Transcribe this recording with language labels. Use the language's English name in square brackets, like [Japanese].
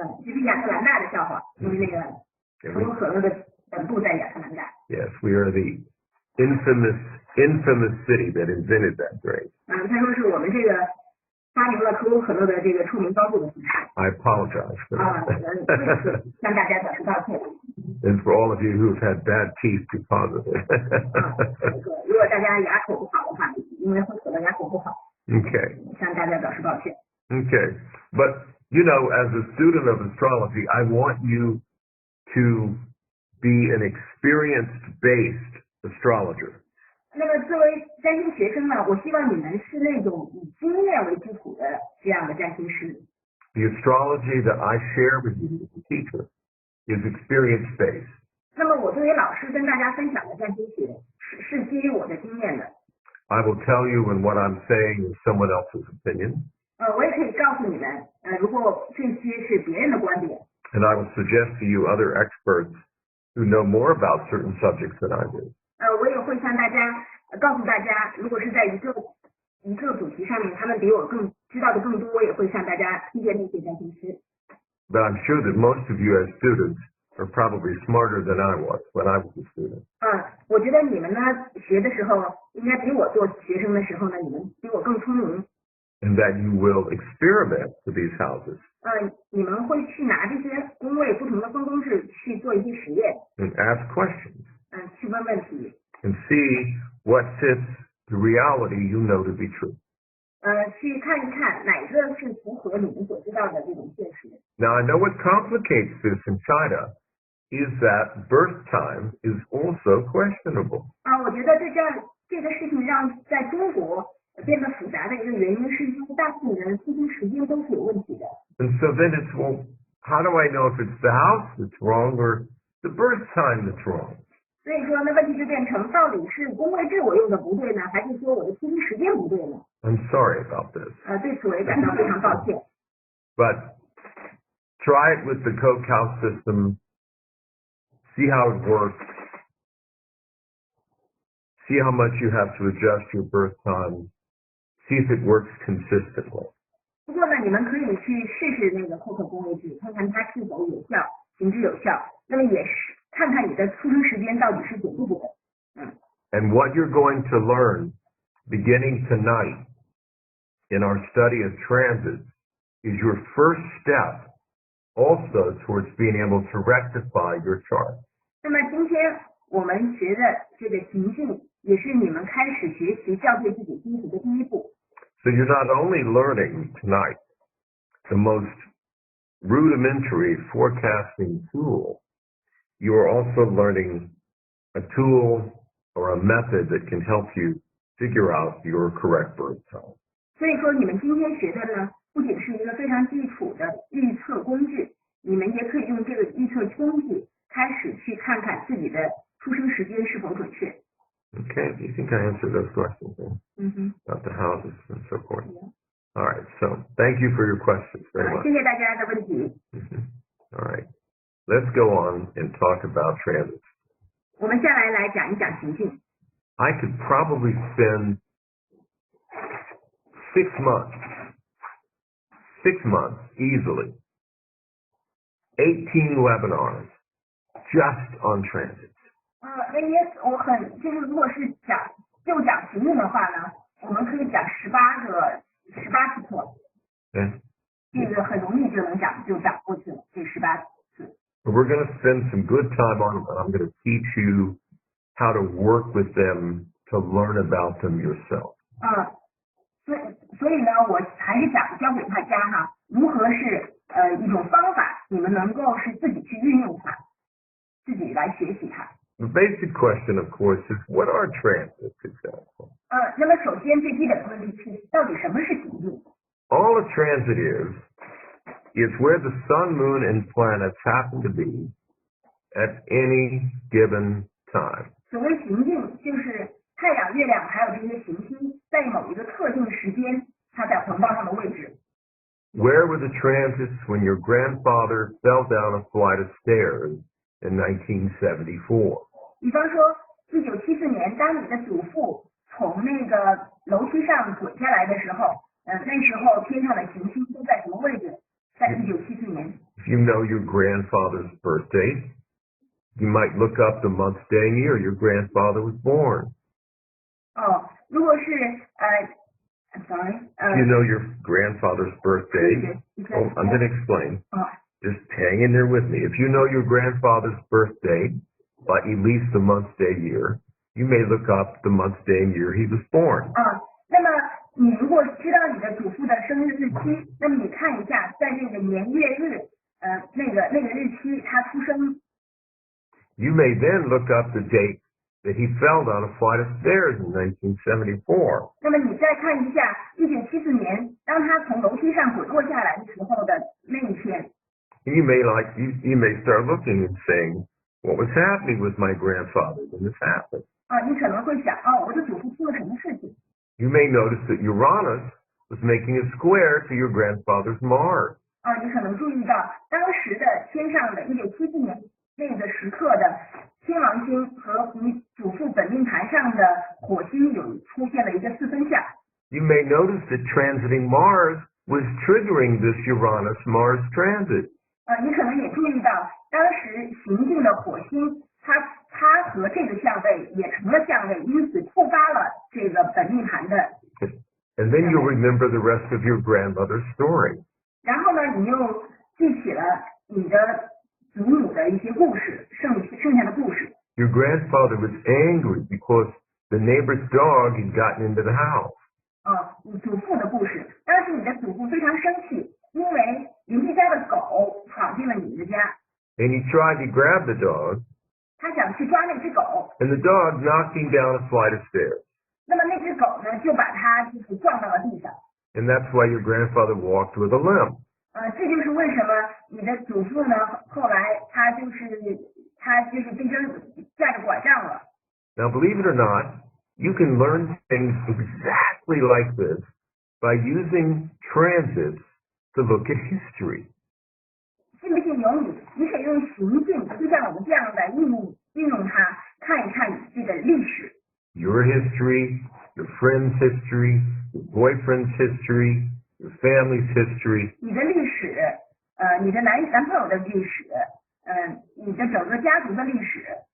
[Chinese] 这是亚特兰大的笑话，因为那个可口可乐的本部在亚特兰大。 [English] Yes, we are the infamous city that invented that drink. [Chinese] 他说是我们这个发明了可口可乐的这个臭名昭著的城市。 [English] I apologize for that. [Chinese] 向大家表示道歉。 [English] And for all of you who've had bad teeth because of it. [Chinese] 如果大家牙口不好的话，因为喝可乐牙口不好。 [English] Okay. [Chinese] 向大家表示抱歉。 [English] Okay. But, you know, as a student of astrology, I want you to be an experienced-based astrologer. [Chinese] 那么作为占星学生呢，我希望你们是那种以经验为基础的这样的占星师。 [English] The astrology that I share with you as a teacher is experience-based. [Chinese] 那么我作为老师跟大家分享的占星学是基于我的经验的。 [English] I will tell you when what I'm saying is someone else's opinion. [Chinese] 我也可以告诉你们，如果这些是别人的观点。 [English] And I will suggest to you other experts who know more about certain subjects than I do. [Chinese] 我也会向大家告诉大家，如果是在一个主题上面，他们比我更知道的更多，我也会向大家推荐那些占星师。 [English] But I'm sure that most of you as students are probably smarter than I was when I was a student. [Chinese] 我觉得你们呢学的时候，应该比我做学生的时候呢，你们比我更聪明。 [English] And that you will experiment with these houses. [Chinese] 你们会去拿这些宫位不同的分公式去做一些实验。 [English] And ask questions. [Chinese] 去问问题。 [English] And see what fits the reality you know to be true. [Chinese] 去看一看哪个是符合你们所知道的这种现实。 [English] Now I know what complicates this in China is that birth time is also questionable. [Chinese] 我觉得这个事情让在中国变得复杂的一个原因是，因为大部分人出生时间都是有问题的。 [English] And so then it's, well, how do I know if it's the house that's wrong or the birth time that's wrong? [Chinese] 所以说，那问题就变成，到底是宫位制我用的不对呢，还是说我的出生时间不对呢？ [English] I'm sorry about this. [Chinese] 对此我也感到非常抱歉。 [English] But try it with the Koch house system. See how it works. See how much you have to adjust your birth time. See if it works consistently. [Chinese] 不过呢，你们可以去试试那个扣克宫位制，看看它是否有效，行之有效。那么也是看看你的出生时间到底是准不准。 [English] And what you're going to learn beginning tonight in our study of transits is your first step also towards being able to rectify your chart. [Chinese] 那么今天我们学的这个行性，也是你们开始学习校对自己基础的第一步。 [English] So you're not only learning tonight the most rudimentary forecasting tool, you are also learning a tool or a method that can help you figure out your correct birth time. [Chinese] 所以说，你们今天学的呢，不仅是一个非常基础的预测工具，你们也可以用这个预测工具开始去看看自己的出生时间是否准确。 [English] Okay, do you think I answered those questions? About the houses and so forth. Yeah. All right, so thank you for your questions very much. [Chinese] 谢谢大家的问题。 [English] All right, let's go on and talk about transits. [Chinese] 我们下来讲一讲行性。 [English] I could probably spend 6 months easily, 18 webinars just on transits. [Chinese] 因为就是如果是讲行性的话呢，我们可以讲18次课。这个很容易就能讲过去了，这18次。 [English] We're going to spend some good time on them, and I'm going to teach you how to work with them to learn about them yourself. [Chinese] 所以呢，我还是想教给大家哈，如何是一种方法，你们能够是自己去运用它，自己来学习它。 [English] The basic question, of course, is what are transits exactly? [Chinese] 那么首先最基本的问题是，到底什么是行进？ [English] All a transit is where the sun, moon, and planets happen to be at any given time. [Chinese] 所谓行进，就是太阳、月亮还有这些行星在某一个特定时间，它在黄道上的位置。 [English] Where were the transits when your grandfather fell down a flight of stairs in 1974? [Chinese] 比方说，1974 1974年，当你的祖父从那个楼梯上滚下来的时候，那时候天上的行星都在什么位置？在1974年。 [English] If you know your grandfather's birthday, you might look up the month, day, and year your grandfather was born. [Chinese] 哦，如果是 [English] I'm sorry. If you know your grandfather's birthday, I'm going to explain. Just hang in there with me. If you know your grandfather's birthday, by at least the month, day, year, you may look up the month, day, and year he was born. [Chinese] 那么你如果知道你的祖父的生日日期，那么你看一下，在那个年月日，那个日期他出生。 [English] You may then look up the date that he fell down a flight of stairs in 1974. [Chinese] 那么你再看一下1974年，当他从楼梯上滚落下来的时候的那一天。 [English] You may start looking and saying, what was happening with my grandfather when this happened? [Chinese] 你可能会想，我的祖父出了什么事情？ [English] You may notice that Uranus was making a square to your grandfather's Mars. [Chinese] 你可能注意到当时的天上的1974年那个时刻的天王星和你祖父本命盘上的火星有出现了一个四分相。 [English] You may notice that transiting Mars was triggering this Uranus-Mars transit. [Chinese] 你可能也注意到当时行进的火星，它和这个相位也成了相位，因此触发了这个本命盘的。 [English] And then you'll remember the rest of your grandmother's story. [Chinese] 然后呢，你又记起了你的祖母的一些故事，剩下的故事。 [English] Your grandfather was angry because the neighbor's dog had gotten into the house. [Chinese] 你祖父的故事，当时你的祖父非常生气，因为邻居家的狗闯进了你的家。 [English] And he tried to grab the dog. [Chinese] 他想去抓那只狗。 [English] And the dog knocked him down a flight of stairs. [Chinese] 那么那只狗呢，就把他就是撞到了地上。 [English] And that's why your grandfather walked with a limp. [Chinese] 这就是为什么你的祖父呢，后来他就是变成架着拐杖了。 [English] Now, believe it or not, you can learn things exactly like this by using transits to look at history. [Chinese] 信不信由你，你可以用行进，就像我们这样的运用它，看一看这个历史。 [English] Your history, your friend's history, your boyfriend's history, your family's history. [Chinese] 你的历史，你的男朋友的历史，你的整个家族的历史。